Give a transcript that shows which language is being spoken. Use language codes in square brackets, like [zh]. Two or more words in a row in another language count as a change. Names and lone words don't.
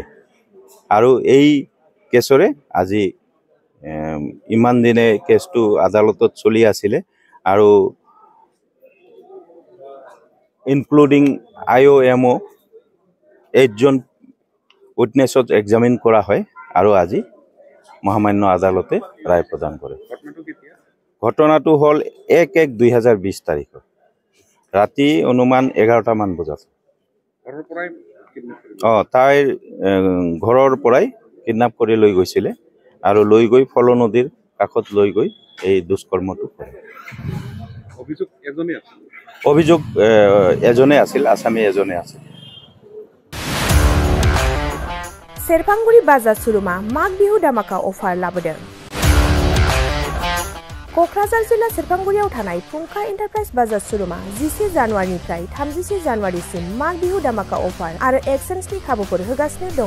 [as] আৰু এই কেছৰে আজি ইমান দিনে কেছটো আদালতত চলি আছিলে আৰু ইনক্লুডিং IOMO 8 জন উইটনেছত এক্সামিন কৰা হয় আৰু আজি মহামান্য আদালতে রায় প্রদান করে। ঘটনাটো হল 1/1/2020 তারিখত রাতি অনুমান 11টা মান বজাত তাইৰ ঘৰৰ পৰাই কিডন্যাপ কৰি লৈ গৈছিলে আৰু লৈ গৈ ফলো নদীৰ কাষত লৈ গৈ এই দুষ্কৰ্মটো কৰে। অভিযোগ এজনে আছিল, আসামি এজনে আছিল। [brx] सेरफांगुरि बाजार सुरुमा माग बिहु दामाका अफार लाबोदों। क'क्राझार जिल्ला सेरफांगुरियाव थानाय फुंखा एन्टारप्राइज बाजार सुरुमा 10 जानुवारिनिफ्राय 30 जानुवारिसिम माग बिहु दामाका अफार आरो एक्सचेन्जनि खाबुफोर होगासिनो दङ।